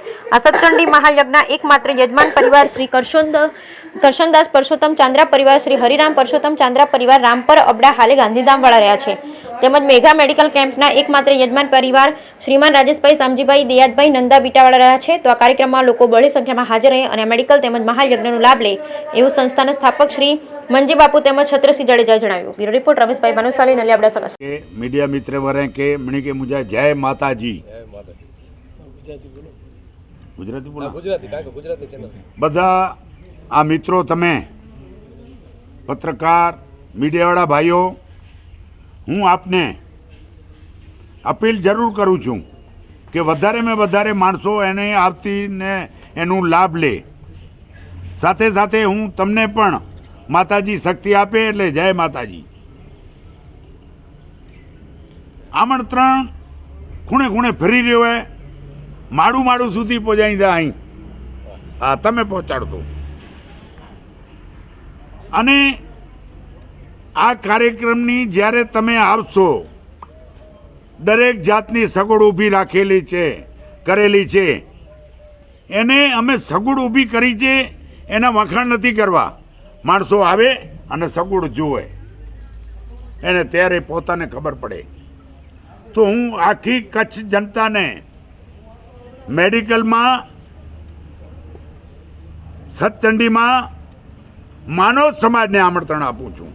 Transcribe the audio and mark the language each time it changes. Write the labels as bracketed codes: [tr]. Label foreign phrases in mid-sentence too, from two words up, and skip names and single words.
[gu] આ સતચંડી મહાયજ્ઞના એકમાત્ર યજમાન પરિવાર શ્રી કરશનદાસ પરસોત્તમ ચાંદ્રા પરિવાર શ્રી હરિરામ પરસોત્તમ ચાંદ્રા પરિવાર રામપર અબડા હાલે ગાંધીધામવાળા રહ્યા છે, તેમજ મેગા મેડિકલ કેમ્પના એકમાત્ર યજમાન પરિવાર શ્રીમાન રાજેશભાઈ શામજીભાઈ દિયાદભાઈ નંદા બીટાવાળા રહ્યા છે। તો આ કાર્યક્રમમાં લોકો બહોળી સંખ્યામાં હાજર રહે અને મેડિકલ તેમજ મહાયજ્ઞનો લાભ લે એવું સંસ્થાના સ્થાપક શ્રી મંજી બાપુ તેમજ છત્રસિંહ જાડેજાએ જણાવ્યું। બ્યુરો રિપોર્ટ રમેશભાઈ ભાનુશાલી, નલિયા, અબડાસા। કે મીડિયા મિત્ર વરે કે મણિ કે મુઝે જય માતા જી ગુજરાતી બોલા બધા આ મિત્રો તમે પત્રકાર મીડિયાવાળા ભાઈઓ હું આપને અપીલ જરૂર કરું છું કે વધારે માં વધારે માણસો એને આવતી ને એનું લાભ લે, સાથે સાથે હું તમને પણ માતાજી શક્તિ આપે એટલે જય માતાજી। આમંત્રણ ખૂણે ખૂણે ફરી રહ્યો હૈ, માડૂ માડૂ સુધી પહોંચાડી દે અહીં હા તમે પહોંચાડો। અને આ કાર્યક્રમની જ્યારે તમે આવશો દરેક જાતની સગવડ ઊભી રાખેલી છે કરેલી છે, એને અમે સગવડ ઊભી કરી છે એના વખાણ નથી કરવા। માણસો આવે અને સગવડ જોવે એને ત્યારે પોતાને ખબર પડે। તો હું આખી કચ્છ જનતા ને મેડિકલ માં સતચંડી માં માનવ સમાજ ને આમંત્રણ આપું છું।